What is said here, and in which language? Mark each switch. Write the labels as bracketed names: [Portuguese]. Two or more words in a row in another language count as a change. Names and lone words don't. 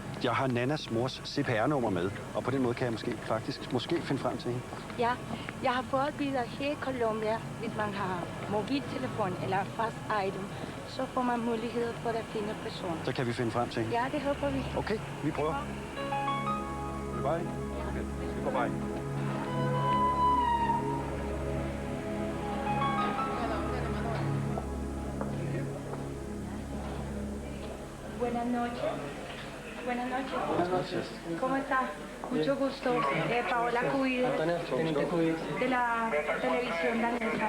[Danish] Jeg har Nannas mors CPR-nummer med, og på den måde kan jeg måske finde frem til hende. Ja, jeg har fået billeder her i Colombia, hvis man har mobiltelefon eller fast item, så får man mulighed for at finde personen. Så kan vi finde frem til hende? Ja, det håber vi. Okay, vi prøver. Bye. Okay, vi går bye. [Spanish] Buenas noches. Buenas noches. Buenas noches. ¿Cómo está? Mucho gusto. Paola Cuide, de la televisión danesa.